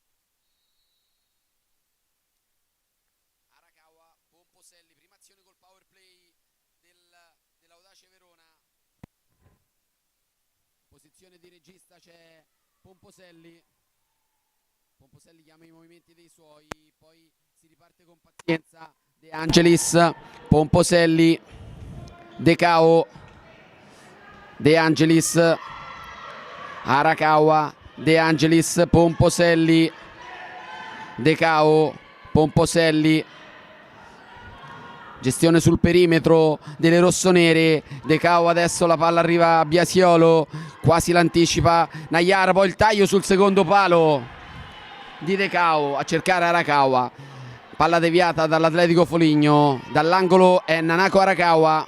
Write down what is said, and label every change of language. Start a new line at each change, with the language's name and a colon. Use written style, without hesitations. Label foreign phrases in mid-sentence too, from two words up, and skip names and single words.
Italian: Arakawa, Pomposelli, prima azione col power play dell'Audace Verona. posizione di regista c'è Pomposelli. Pomposelli chiama i movimenti dei suoi, poi si riparte con pazienza. De Angelis, Pomposelli, De Cao, De Angelis, Arakawa, De Angelis, Pomposelli, De Cao, Pomposelli. Gestione sul perimetro delle rossonere. De Cao, adesso la palla arriva a Biasiolo, quasi l'anticipa Nayara, poi il taglio sul secondo palo di De Cao a cercare Arakawa. Palla deviata dall'Atletico Foligno, dall'angolo è Nanako Arakawa.